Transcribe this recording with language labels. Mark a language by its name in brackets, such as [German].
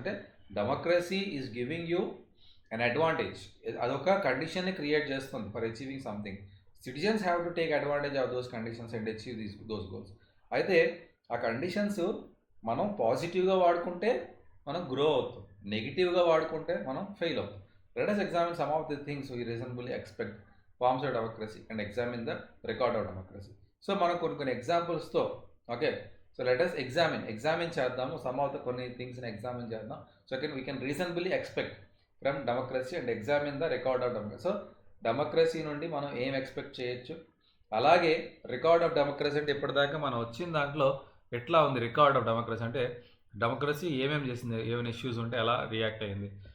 [English] అంటే democracy is giving you an advantage, [Telugu] అదొక కండిషన్ని create చేస్తుంది [English] For achieving something. Citizens have to take advantage of those conditions and achieve those goals. [Telugu] అయితే ఆ conditions మనం పాజిటివ్గా వాడుకుంటే మనం గ్రో అవుతాం, నెగిటివ్గా వాడుకుంటే మనం ఫెయిల్ అవుతాం. Let [English] us examine some of the things we reasonably expect forms of democracy and examine the record of democracy. [Telugu] So మనం కొన్ని ఎగ్జాంపుల్స్తో okay, so let us examine చేద్దాము [English] some of the [Telugu] కొన్ని థింగ్స్ని ఎగ్జామిన్ చేద్దాం. [English] So we can reasonably expect from democracy and examine the record of democracy. [Telugu] So democracy నుండి మనం ఏం expect చేయొచ్చు, అలాగే రికార్డ్ ఆఫ్ డెమోక్రసీ అంటే ఇప్పటిదాకా మనం వచ్చిన దాంట్లో ఎట్లా ఉంది రికార్డ్ ఆఫ్ డెమోక్రసీ అంటే డెమోక్రసీ ఏమేమి చేసింది, ఏమైనా ఇష్యూస్ ఉంటే ఎలా రియాక్ట్ అయ్యింది.